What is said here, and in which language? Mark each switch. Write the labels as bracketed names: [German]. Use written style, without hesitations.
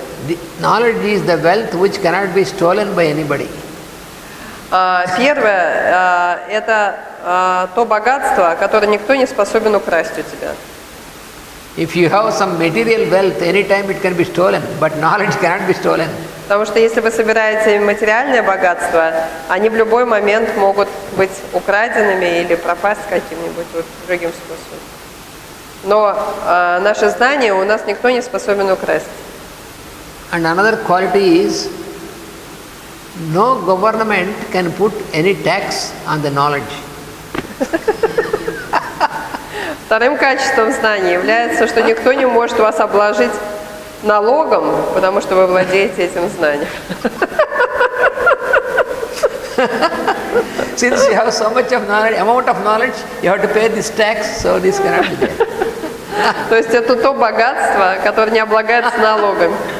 [English] the knowledge is the wealth which cannot be stolen by anybody. [Russian] первое, это то богатство, которое никто не способен украсть у тебя. [English] If you have some material wealth, anytime it can be stolen, but knowledge cannot be stolen. [Russian] Потому что если вы собираете материальное богатство, они в любой момент могут быть украденными или пропасть каким-нибудь другим способом. Но наши знания у нас никто не способен украсть. [English] And another quality is, no government can put any tax on the knowledge. [Russian] Вторым качеством знаний является, что никто не может вас обложить налогом, потому что вы владеете этим знанием. [English] Since you have so much of knowledge, amount of knowledge, you have to pay this tax, so this cannot be there. [Russian] То есть это то богатство, которое не облагается налогом.